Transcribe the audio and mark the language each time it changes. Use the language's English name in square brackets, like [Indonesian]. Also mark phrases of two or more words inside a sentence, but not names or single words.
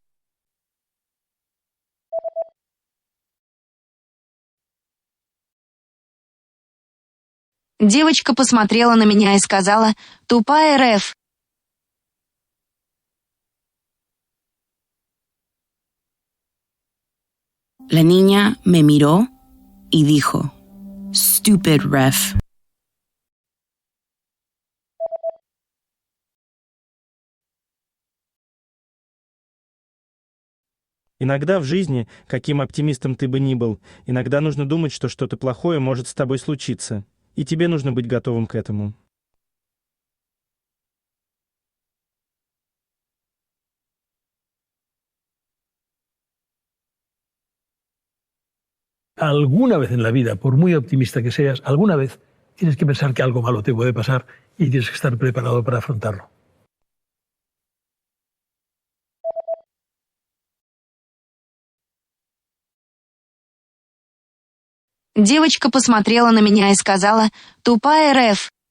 [Russian] Девочка посмотрела на меня и сказала: «Тупая Рэф». [Spanish] La niña me miró y dijo: [English] Stupid ref. [Russian] Иногда в жизни, каким оптимистом ты бы ни был, иногда нужно думать, что что-то плохое может с тобой случиться. И тебе нужно быть готовым к этому. [Spanish] Alguna vez en la vida, por muy optimista que seas, alguna vez tienes que pensar que algo malo te puede pasar y tienes que estar preparado para afrontarlo. [Russian] Девочка посмотрела на меня и сказала: «Тупая Рэф».